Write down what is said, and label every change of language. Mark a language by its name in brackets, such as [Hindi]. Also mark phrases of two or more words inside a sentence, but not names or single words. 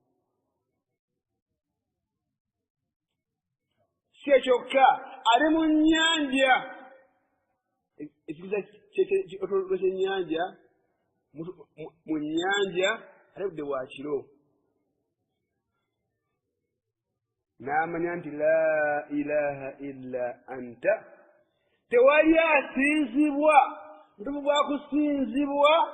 [Ganda] si kyokka ali mu nnyanja ekibuza kyennyanja mu nnyanja alabudde bwakiro n'amanya nti [Arabic] لا إله إلا أنت [Ganda] tewali asinzibwa ntubu bwakusinzibwa